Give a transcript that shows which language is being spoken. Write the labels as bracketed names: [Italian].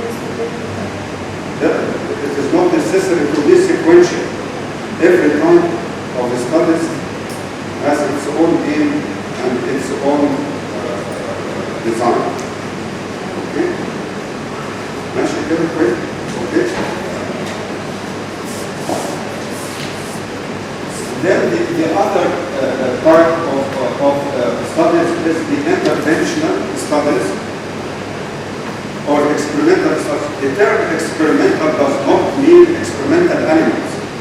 [English] It is not necessary to be sequential. Every type of the studies has its own aim and its own design. Okay? [Arabic] ماشي كده كويس؟ [English] Okay? Then the other part of studies is the interventional studies or experimental studies. The term experimental does not mean experimental animals.